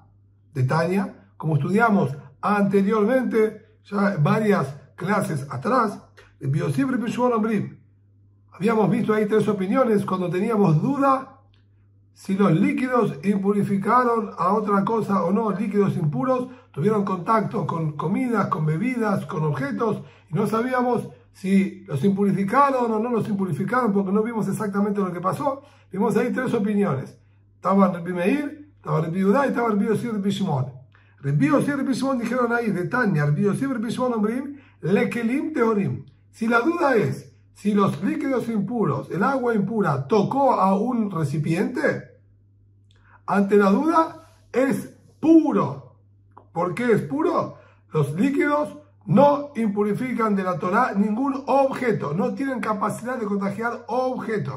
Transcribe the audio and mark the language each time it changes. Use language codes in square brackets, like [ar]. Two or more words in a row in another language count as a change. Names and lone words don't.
[es] De Tania, como estudiamos anteriormente, ya varias clases atrás, habíamos visto ahí tres opiniones cuando teníamos duda si los líquidos impurificaron a otra cosa o no. Líquidos impuros tuvieron contacto con comidas, con bebidas, con objetos, y no sabíamos si los impurificaron o no los impurificaron, porque no vimos exactamente lo que pasó. Vimos ahí tres opiniones. Estaba Rabbi Meir, estaba Rabbi Yudá y estaba Rabbi Yossi y Rabbi Shimon. Rabbi Yossi y Rabbi Shimon dijeron ahí, de Tania, Rabbi Yossi y Rabbi Shimon [he] ombrim, lekelim teorim. [es] Si la duda es si los líquidos impuros, el agua impura, tocó a un recipiente, ante la duda es puro. ¿Por qué es puro? Los líquidos no impurifican de la Torá ningún objeto, no tienen capacidad de contagiar objetos.